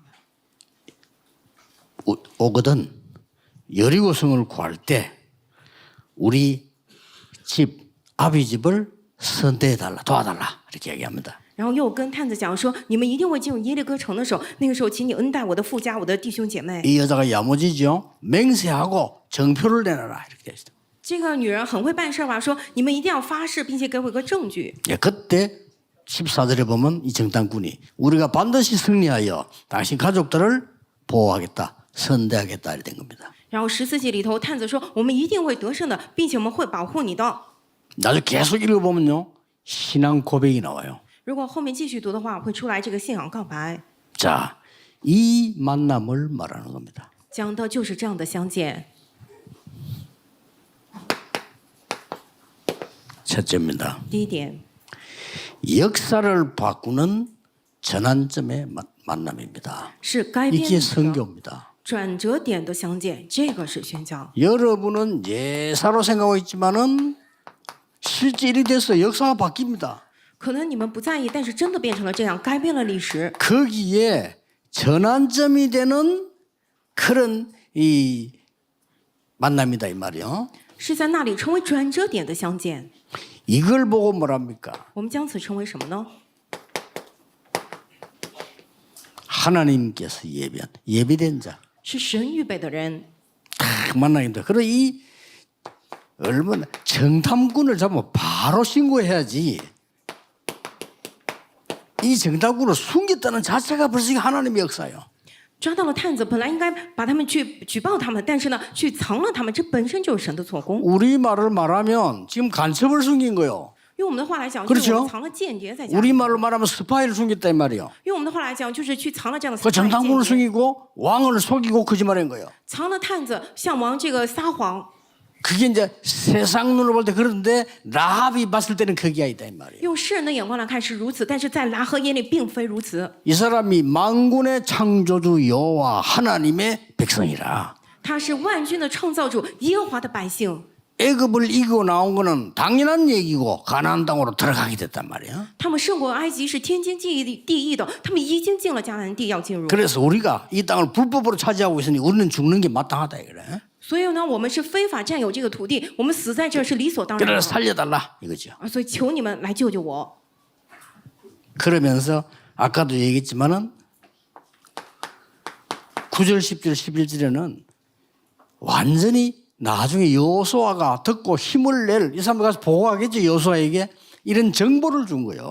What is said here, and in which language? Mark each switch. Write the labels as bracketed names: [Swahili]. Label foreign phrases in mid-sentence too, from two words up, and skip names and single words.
[Korean] 오거든 여리고성을 구할 때 우리 집 아비 집을 선대해달라 도와달라 이렇게 얘기합니다. [Chinese] 然后又跟探子讲说，你们一定会进入耶利哥城的时候，那个时候请你恩待我的父家，我的弟兄姐妹。 [Korean] 이 여자가 야무지죠. 맹세하고 정표를 내놔라 이렇게 돼 있어요. [Chinese] 这个女人很会办事吧？说你们一定要发誓，并且给我一个证据。 [Korean] 예, 그때 14절에 보면 이 정탐꾼이 우리가 반드시 승리하여 당신 가족들을 보호하겠다, 선대하겠다 이렇게 된 겁니다. [Chinese] 然后14节里头，探子说我们一定会得胜的，并且我们会保护你的。 [Korean] 나중에 계속 읽어보면요. 신앙 고백이 나와요. [Chinese] 如果后面继续读的话，会出来这个信仰告白， [Korean] 자, 이 만남을 말하는 겁니다. [Chinese] 讲的就是这样的相见。 [Korean] 첫째입니다. [Chinese] 第一点， [Korean] 역사를 바꾸는 전환점의 만남입니다. [Chinese] 是改变 [Korean] 이게 [Chinese] 历史的 [Korean] 선교입니다. [Chinese] 转折点的相见，这个是宣教。 [Korean] 여러분은 예사로 생각하고 있지만은 실제 일이 돼서 역사가 바뀝니다. [Chinese] 可能你们不在意，但是真的变成了这样，改变了历史。 [Korean] 거기에 전환점이 되는 그런 이 만남이다 이 말이요. [Chinese] 是在那里成为转折点的相见。 [Korean] 이걸 보고 뭐랍니까? [Chinese] 我们将此称为什么呢？ [Korean] 하나님께서 예비된 자. [Chinese] 是神预备的人。 [Korean] 딱 만나겠다. 그래 이 얼마나 정탐꾼을 잡으면 바로 신고해야지. 이 정탐꾼을 숨겼다는 자체가 벌써 하나님의 역사예요. [Chinese] 抓到了探子，本来应该把他们去举报他们，但是呢，去藏了他们，这本身就是神的做工。 [Korean] 우리 말을 말하면 지금 간첩을 숨긴 거요. [Chinese] 用我们的话来讲，就是我们藏了间谍在家里。 [Korean] 우리 말로 말하면 스파이를 숨겼다 이 말이요. [Chinese] 用我们的话来讲，就是去藏了这样的 그 spy间 [Korean] 정탐꾼을 [Chinese] 谍， [Korean] 숨기고 왕을 속이고 거짓말한 거예요. [Chinese] 藏了探子，向王这个撒谎。 [Korean] 그게 이제 세상 눈으로 볼 때 그런데 라합이 봤을 때는 그게 아니다 이 말이에요. [Chinese] 用世人的眼光来看是如此，但是在拉合眼里并非如此。 [Korean] 이 사람이 만군의 창조주 여호와 하나님의 백성이라. [Chinese] 他是万军的创造主，耶和华的百姓。 [Korean] 애굽을 이기고 나온 거는 당연한 얘기고 가나안 땅으로 들어가게 됐단 말이야. [Chinese] 他们胜过埃及是天经地义的，他们已经进了迦南地，要进入。 [Korean] 그래서 우리가 이 땅을 불법으로 차지하고 있으니 우리는 죽는 게 마땅하다 이거래. [Chinese] 所以呢，我们是非法占有这个土地，我们死在这是理所当然 [Korean] 그래서 [Chinese] 的。 [Korean] 살려달라 이거죠. [Chinese] 所以求你们来救救我。 [Korean] 그러면서 아까도 얘기했지만은 9절, 10절, 11절에는 완전히 나중에 여호수아가 듣고 힘을 낼 이 사람들 가서 보고하겠죠 여호수아에게 이런 정보를 준 거예요.